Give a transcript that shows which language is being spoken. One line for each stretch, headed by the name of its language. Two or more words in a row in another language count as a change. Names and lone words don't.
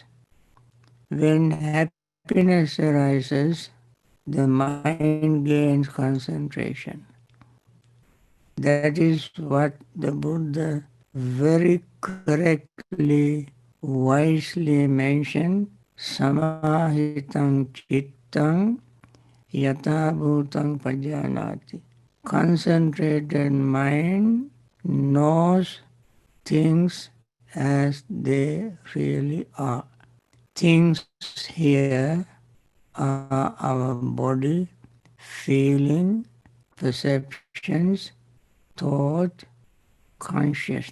English: When happiness arises, the mind gains concentration. That is what the Buddha very correctly, wisely mentioned.
Pali: Samahitam chittam yata bhutang pajanati.
English: Concentrated mind knows things as they really are. Things here are our body, feeling, perceptions, thought, consciousness.